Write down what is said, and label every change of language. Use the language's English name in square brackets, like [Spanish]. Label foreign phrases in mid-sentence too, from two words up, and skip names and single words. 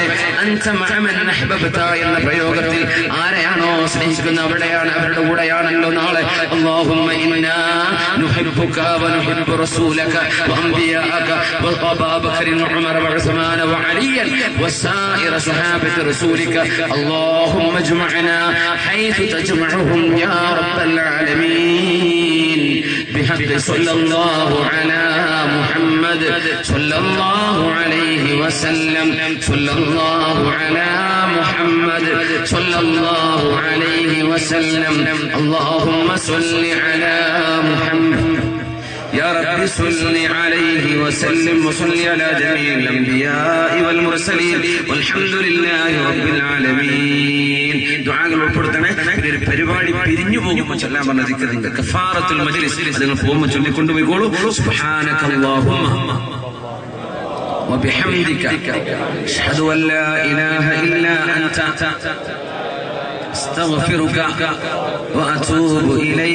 [Arabic] أنت مع من أحببت [Malayalam] എന്ന പ്രയോഗത്തിൽ ആരെയാണോ സ്നേഹിക്കുന്ന അവിടെയാണ്, അവരുടെ കൂടെയാണല്ലോ നാളെ. [Arabic] اللهم إنا نحبك ونحب رسولك وأنبياءك وأبو بكر وعمر وعثمان وعليا وسائر صحابة رسولك اللهم اجمعنا حيث تجمعهم يا رب العالمين بحق صلى الله على محمد صلى الله عليه وسلم صلى الله على محمد صلى الله عليه وسلم اللهم صل على محمد يا رب صل عليه وسلم وصل على جميع الأنبياء والمرسلين والحمد لله رب العالمين. [Malayalam] ദുആകൾ ഉൾപ്പെടുത്തണേ. ഒരു പരിപാടി പിരിഞ്ഞു പോകുമ്പോൾ ചൊല്ലാൻ പറഞ്ഞ ദിക്റുണ്ട്, [Arabic] كفارة المجلس. [Malayalam] അത് നിങ്ങൾ പോകുമ്പോൾ ചൊല്ലിക്കൊണ്ടുപോയിക്കോളൂ. [Arabic] سبحانك اللهم وبحمدك أشهد أن لا إله إلا أنت أستغفرك وأتوب إليك.